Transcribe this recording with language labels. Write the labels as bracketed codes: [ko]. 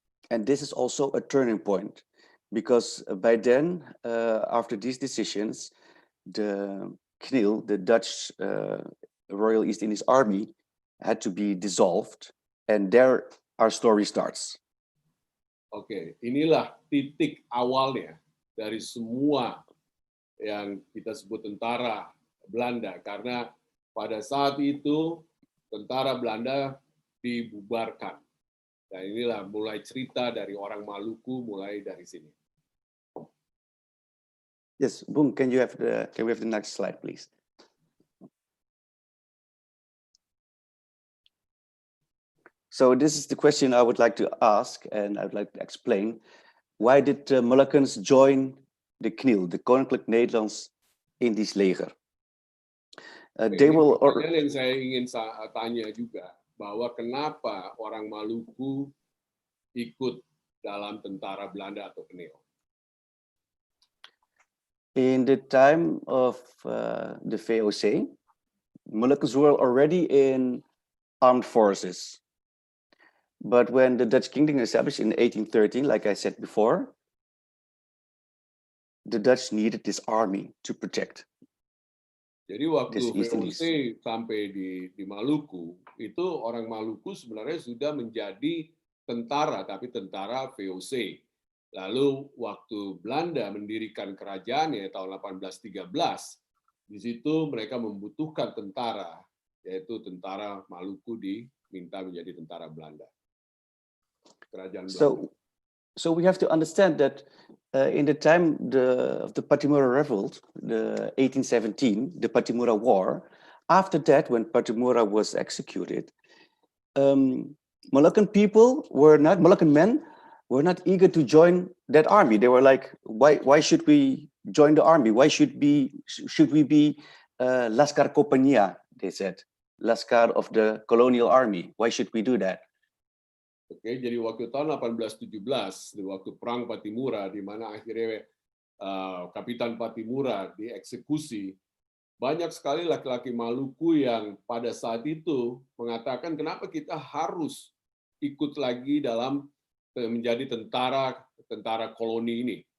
[en] And this is also a turning point, because by then, after these decisions, the KNIL, the Dutch Royal East Indies Army, had to be dissolved, and there our story starts. [id] Oke, inilah titik awalnya dari semua yang kita sebut tentara Belanda, karena pada saat itu tentara Belanda dibubarkan. Dan inilah mulai cerita dari orang Maluku, mulai dari sini. [en] Yes, Bung, can we have the next slide, please? So this is the question I would like to ask, and I would like to explain. Why did the Moluccans join the KNIL, the Koninklijk Nederlands Indisch Leger? They will. [id] Yang saya ingin tanya juga, bahwa kenapa orang Maluku ikut dalam tentara Belanda atau KNIL? [en] In the time of the VOC, Moluccans were already in armed forces. But when the Dutch kingdom established in 1813, like I said before, the Dutch needed this army to protect. [id] Jadi waktu VOC sampai di Maluku, itu orang Maluku sebenarnya sudah menjadi tentara, tapi tentara VOC. Lalu waktu Belanda mendirikan kerajaannya tahun 1813, di situ mereka membutuhkan tentara, yaitu tentara Maluku diminta menjadi tentara Belanda. Kerajaan Belanda. [en] So we have to understand that in the time of the Patimura Revolt, the 1817, the Patimura War, after that, when Patimura was executed, Moluccan men were not eager to join that army. They were like, why should we join the army? Why should we be Laskar Kompania? They said, Laskar of the colonial army. Why should we do that? [id] Oke, jadi waktu tahun 1817, di waktu perang Patimura, di mana akhirnya Kapitan Patimura dieksekusi, banyak sekali laki-laki Maluku yang pada saat itu mengatakan, kenapa kita harus ikut lagi dalam menjadi tentara koloni ini.